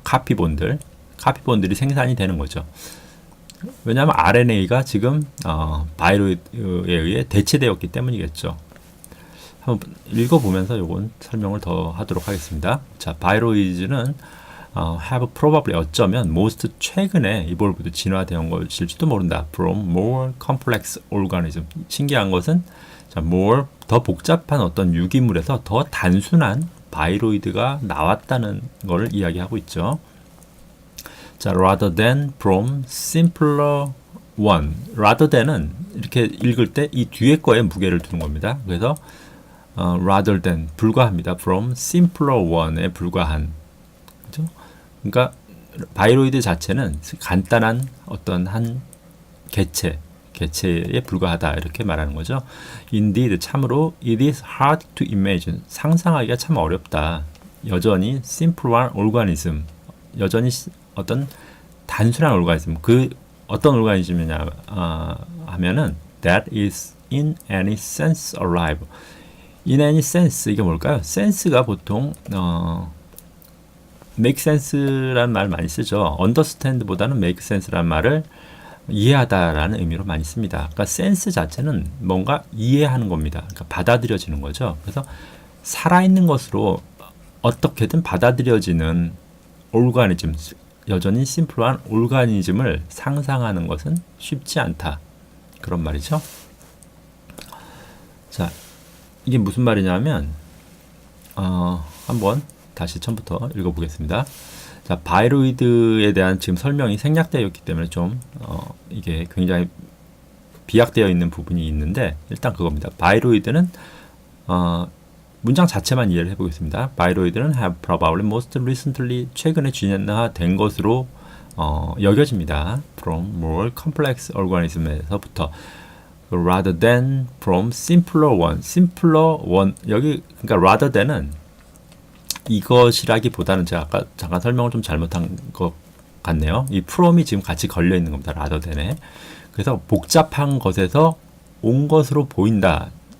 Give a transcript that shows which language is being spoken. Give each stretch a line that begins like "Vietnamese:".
Korean: 카피본들이 생산이 되는 거죠. 왜냐하면 RNA가 지금 바이로이드에 의해 대체되었기 때문이겠죠. 한번 읽어보면서 요건 설명을 더 하도록 하겠습니다. 자, 바이로이드는
English: have probably
Korean: 어쩌면
English: most
Korean: 최근에
English: evolved
Korean: 진화되온 것일지도 모른다.
English: From more complex organism.
Korean: 신기한 것은 자,
English: more
Korean: 더 복잡한 어떤 유기물에서 더 단순한 바이로이드가 나왔다는 것을 이야기하고 있죠.
English: 자, rather than from simpler one. rather than
Korean: 은 이렇게 읽을 때 이 뒤에 거에 무게를 두는 겁니다. 그래서
English: rather than
Korean: 불과합니다.
English: from simpler one
Korean: 에 불과한. 그죠? 그러니까 바이로이드 자체는 간단한 어떤 한 개체에 불과하다 이렇게 말하는 거죠.
English: Indeed,
Korean: 참으로
English: it is hard to imagine.
Korean: 상상하기가 참 어렵다. 여전히
English: simple organism.
Korean: 여전히 어떤 단순한 오르가니즘. 그 어떤 오르가니즘이냐 하면은
English: that is in any sense alive. in any sense
Korean: 이게 뭘까요? sense가 보통
English: make sense
Korean: 라는 말 많이 쓰죠.
English: understand
Korean: 보다는
English: make sense
Korean: 라는 말을 이해하다라는 의미로 많이 씁니다. 그러니까 sense 자체는 뭔가 이해하는 겁니다. 그러니까 받아들여지는 거죠. 그래서 살아있는 것으로 어떻게든 받아들여지는 오르가니즘, 여전히 심플한 오르가니즘을 상상하는 것은 쉽지 않다. 그런 말이죠. 자, 이게 무슨 말이냐면 한번 다시 처음부터 읽어보겠습니다. 자, 바이로이드에 대한 지금 설명이 생략되어 있기 때문에 좀 이게 굉장히 비약되어 있는 부분이 있는데 일단 그겁니다. 바이로이드는 문장 자체만 이해를 해보겠습니다. 바이로이드는
English: have probably most recently
Korean: 최근에 진화된 것으로 여겨집니다.
English: From more complex organism에서부터 rather than from simpler one. simpler one
Korean: 여기 그러니까
English: rather than
Korean: 은 이것이라기보다는 제가 아까 잠깐 설명을 좀 잘못한 것 같네요. 이 from이 지금 같이 걸려 있는 겁니다.
English: rather than
Korean: 에. 그래서 복잡한 것에서 온 것으로 보인다.